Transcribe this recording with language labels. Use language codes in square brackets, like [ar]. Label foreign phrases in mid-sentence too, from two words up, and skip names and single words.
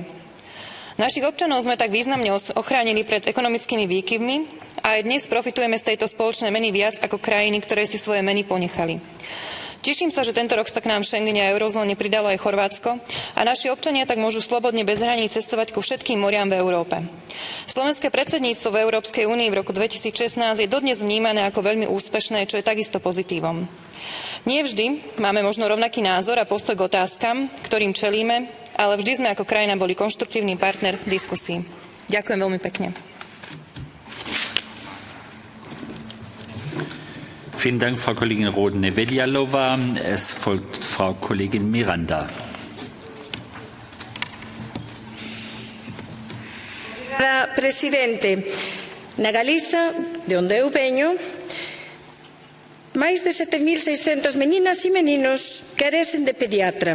[sk] Našich občanov sme tak významne ochránili pred ekonomickými výkyvmi a aj dnes profitujeme z tejto spoločnej meny viac ako krajiny, ktoré si svoje meny ponechali. Teším sa, že tento rok sa k nám v Schengene a eurozóne pridalo aj Chorvátsko a naši občania tak môžu slobodne bez hraníc cestovať ku všetkým moriam v Európe. Slovenské predsedníctvo v Európskej únii v roku 2016 je dodnes vnímané ako veľmi úspešné, čo je takisto pozitívom. Nie vždy máme možno rovnaký názor a postoj k otázkam, ktorým čelíme, ale vždy sme ako krajina boli konštruktívny partner v diskusii. Ďakujem veľmi pekne. [de] Vielen Dank, Frau Kollegin Rohde-Nevedalova. Es folgt Frau Kollegin Miranda. [gl] Presidente, na Galiza, de onde eu veño, máis de 7.600 meninas e meninos carecen de pediatra.